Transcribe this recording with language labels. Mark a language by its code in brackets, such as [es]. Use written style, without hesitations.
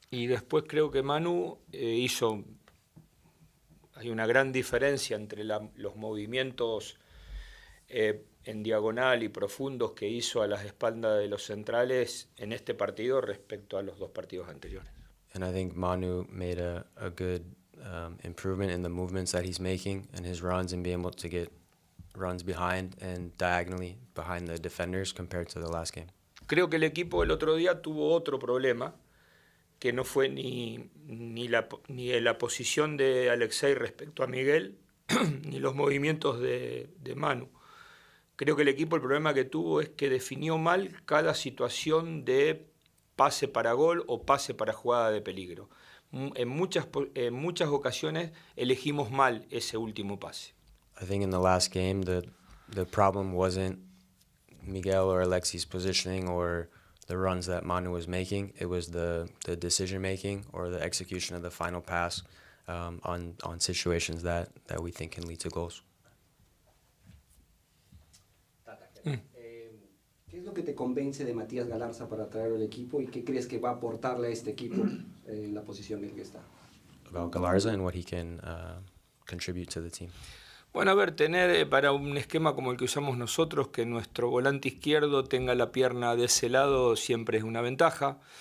[es] Y después creo que Manu hizo hay una gran diferencia entre los movimientos en diagonal y profundos que hizo a las espaldas de los centrales en este partido respecto a los dos partidos anteriores. [en] And I think Manu made a good improvement in the movements that he's making and his runs and being able to get runs behind and diagonally behind the defenders compared to the last game. [es] Creo que el equipo el otro día tuvo otro problema, que no fue ni la posición de Alexei respecto a Miguel, ni los movimientos de Manu. Creo que el equipo el problema que tuvo es que definió mal cada situación de pase para gol o pase para jugada de peligro. En muchas ocasiones elegimos mal ese último pase. [en] I think in the last game the problem wasn't Miguel or Alexei's positioning or the runs that Manu was making. It was the decision making or the execution of the final pass on situations that we think can lead to goals. [es] ¿Qué es lo que te convence de Matías Galarza para traer al equipo y qué crees que va a aportarle a este equipo en la posición en la que está? [en] About Galarza and what he can contribute to the team. [es] Bueno, a ver, tener para un esquema como el que usamos nosotros, que nuestro volante izquierdo tenga la pierna de ese lado siempre es una ventaja.